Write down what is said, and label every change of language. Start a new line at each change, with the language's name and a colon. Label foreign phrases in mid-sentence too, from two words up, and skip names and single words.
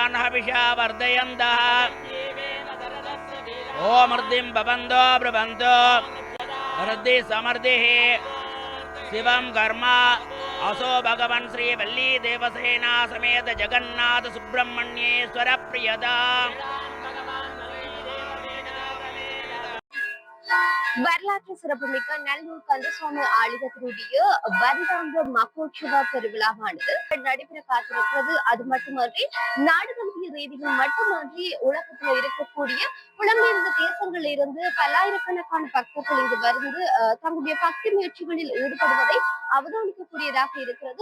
Sanskrit: विषा वर्धयन्तः ओमर्दिं भवन्तो ब्रुवन्तो वृद्धि समृद्धिः शिवं कर्म असो भगवन् श्री वल्ली देवसेना समेत जगन्नाथ सुब्रह्मण्येश्वर प्रियदा
Tamil: வரலாற்று சிறப்புமிக்க நல்லூர் கந்தசுவாமி ஆலயத்தினுடைய வருடாந்த மகோற்சவ பெருவிழாவானது நடைபெற காத்திருக்கிறது. அது மட்டுமன்றி நாடு தழுவிய ரீதியில் மட்டுமன்றி உலகத்தில் இருக்கக்கூடிய புலம்பெயர்ந்த தேசங்களில் இருந்து பல்லாயிரக்கணக்கான பக்தர்கள் இங்கு வந்து தங்களுடைய பக்தி முயற்சிகளில் ஈடுபடுவதை அவதானிக்கக்கூடியதாக இருக்கிறது.